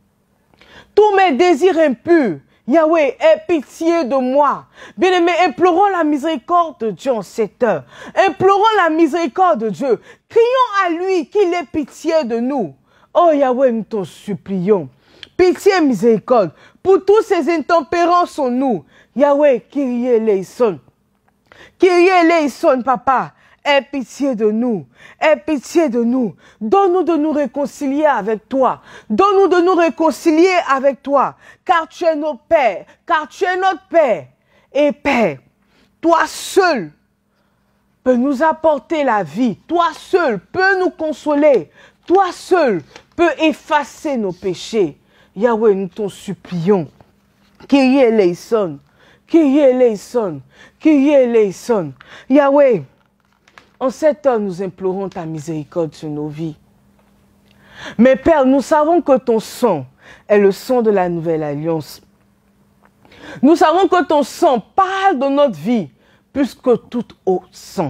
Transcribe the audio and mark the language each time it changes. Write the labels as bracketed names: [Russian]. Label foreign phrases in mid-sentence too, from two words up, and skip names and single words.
[French] Tous mes désirs impurs, Yahweh, aie pitié de moi. Bien-aimés, implorons la miséricorde de Dieu en cette heure. Implorons la miséricorde de Dieu. Crions à lui qu'il ait pitié de nous. Oh Yahweh, nous t'en supplions. Pitié et miséricorde pour tous ces intempérances en nous. Yahweh, [Greek] Kyrie eleison. Kyrie eleison, papa. [French] Aie pitié de nous. Aie pitié de nous. Donne-nous de nous réconcilier avec toi. Donne-nous de nous réconcilier avec toi. Car tu es notre Père. Car tu es notre Père. Et Père, toi seul peux nous apporter la vie. Toi seul peux nous consoler. Toi seul peux effacer nos péchés. Yahweh, nous t'en supplions. [Greek] Kyrie eleison. Kyrie eleison. Kyrie eleison. [French] Yahweh, en cette heure, nous implorons ta miséricorde sur nos vies. Mais Père, nous savons que ton sang est le sang de la nouvelle alliance. Nous savons que ton sang parle de notre vie plus que tout autre sang.